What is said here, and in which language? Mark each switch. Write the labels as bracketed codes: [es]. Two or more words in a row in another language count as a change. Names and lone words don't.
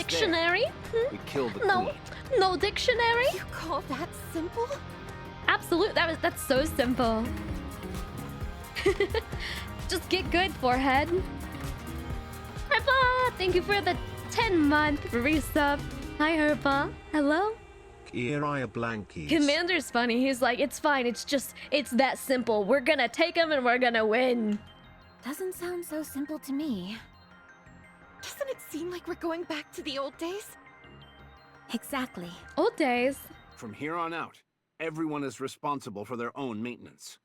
[en] dictionary? We kill the No. queen. No dictionary? You call that simple? Absolute. That's so simple. Just get good, forehead. Herpa, thank you for the 10-month resub. Hi, Herpa. Hello. Kiri Blankies. Commander's funny. He's like, it's fine. It's that simple. We're gonna take him and we're gonna win. Doesn't sound so simple to me. Doesn't it seem like we're going back to the old days? Exactly. Old days. From here on out, everyone is responsible for their own maintenance.